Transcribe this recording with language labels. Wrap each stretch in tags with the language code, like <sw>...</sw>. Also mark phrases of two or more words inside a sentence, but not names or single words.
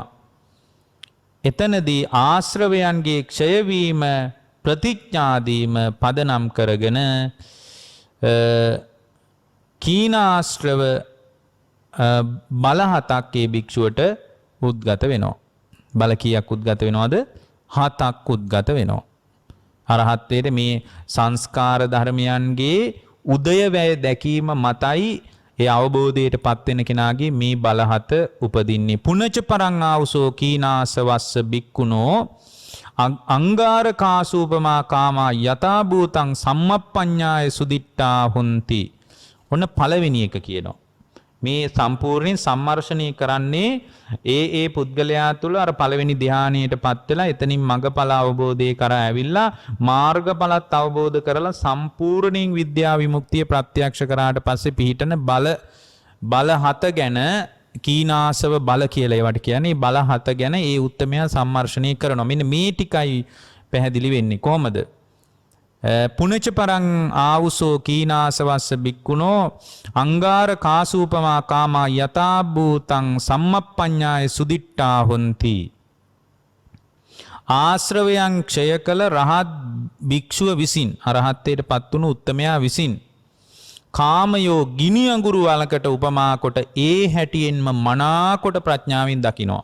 <si>එතනදී ආශ්‍රවයන්ගේ ක්ෂය වීම ප්‍රතිඥාදීම පදනම් කරගෙන කීනාශ්‍රව බල 7ක් ඒ භික්ෂුවට උද්ගත වෙනවා. බල කීයක් උද්ගත වෙනවද? 7ක් උද්ගත වෙනවා. අරහත්ත්වයට මේ සංස්කාර ධර්මයන්ගේ උදයවැය දැකීම මතයි ඒ අවබෝධයට පත් වෙන කෙනාගේ මේ බල 7 උපදින්නේ.</si> <pi>පුනච පරං ආවසෝ කීනාසවස්ස බික්කුණෝ අංගාරකාසූපමා කාමා යතා භූතං සම්මප්පඤ්ඤාය සුදිට්ඨා හොಂತಿ.</pi> <si>ඔන්න පළවෙනි එක කියනවා. මේ සම්පූර්ණයෙන් සම්මර්ෂණය කරන්නේ ඒ පුද්ගලයා තුළ අර පළවෙනි ධානයටපත් වෙලා එතනින් මඟඵල අවබෝධය කරා ඇවිල්ලා මාර්ගඵලත් අවබෝධ කරලා සම්පූර්ණයෙන් විද්‍යා විමුක්තිය ප්‍රත්‍යක්ෂ කරාට පස්සේ පිහිටන බල හත ගැන කීනාසව බල කියලා ඒවට කියන්නේ බල හත ගැන ඒ උත්තමයා සම්මර්ෂණය කරනවා. මෙන්න මේ ටිකයි පැහැදිලි වෙන්නේ කොහොමද?</si> <pi>පුනච පරං ආවුසෝ කීනාසවස්ස බික්කුණෝ අංගාර කාසූපමා කාමා යතා භූතං සම්මප්පඤ්ඤාය සුදිට්ඨා හොಂತಿ.</pi> <si>ආශ්‍රවයන් ක්ෂය කළ රහත් භික්ෂුව විසින් අරහත්ත්වයටපත් වුණු උත්තමයා විසින් කාමයෝ ගිනි අඟුරු වලකට උපමා කොට ඒ හැටියෙන්ම මනාකොට ප්‍රඥාවෙන් දකිනවා.</si>